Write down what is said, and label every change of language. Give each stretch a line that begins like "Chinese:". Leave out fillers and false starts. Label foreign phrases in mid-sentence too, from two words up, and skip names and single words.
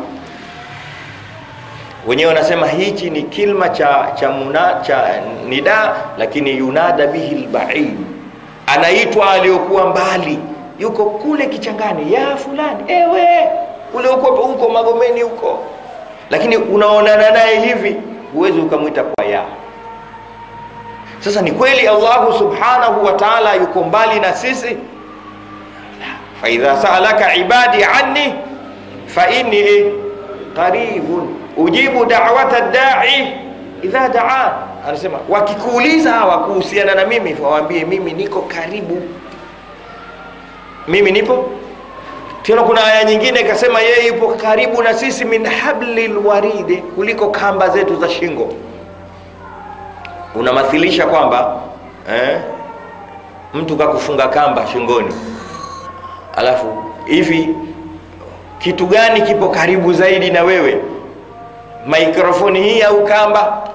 Swahili: Wenyewe wanasema hichi ni kilma cha nida, lakini
Arabic: ينادى به البعيد,
Swahili: anaitwa aliyokuwa mbali, yuko kule kichangani,
Arabic: يا فلان,
Swahili: ewe ule uko Magomeni huko, lakini unaonana naye hivi, huwezi ukamwita kwa ya. Sasa ni kweli Allah
Arabic: سبحانه وتعالى
Swahili: yuko mbali na sisi?
Arabic: فإذا سألك عبادي عني فإني قريب أجيب دعوة الداع إذا دعان.
Swahili: Anasema wakikuuliza hawa kuhusiana na mimi, waambie mimi niko karibu, mimi nipo. Tena kuna aya nyingine ikasema yeye yupo karibu na sisi
Arabic: من حبل الوريد,
Swahili: kuliko kamba zetu za shingo. Unamathilisha kwamba mtu kakufunga kamba shingoni, alafu hivi kitu gani kipo karibu zaidi na wewe, mikrofoni hii au kamba?